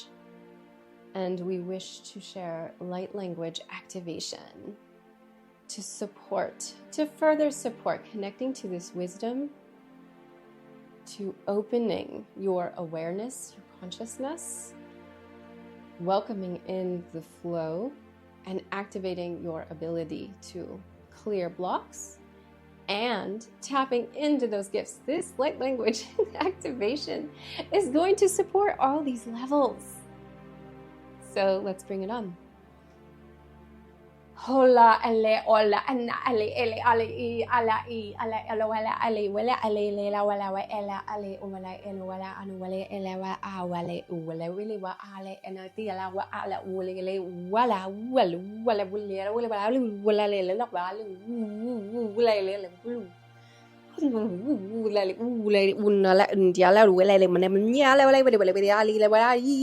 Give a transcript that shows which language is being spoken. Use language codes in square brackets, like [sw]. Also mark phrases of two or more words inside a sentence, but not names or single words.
[en] And we wish to share light language activation to further support connecting to this wisdom, to opening your awareness, your consciousness, welcoming in the flow, and activating your ability to clear blocks and tapping into those gifts. This light language activation is going to support all these levels. So let's bring it on. Hola ale ola ana ale ele ale I ala I ala elo wala ale wala ale lela wala wa ela ale wala elo wala anu wala ela wa a wala wala wili wa ale ena ti ala wa ala wala le wala wala wala wala wala wala le la wala wala le wala unna la india la wala le man ya la wala wala ali la wala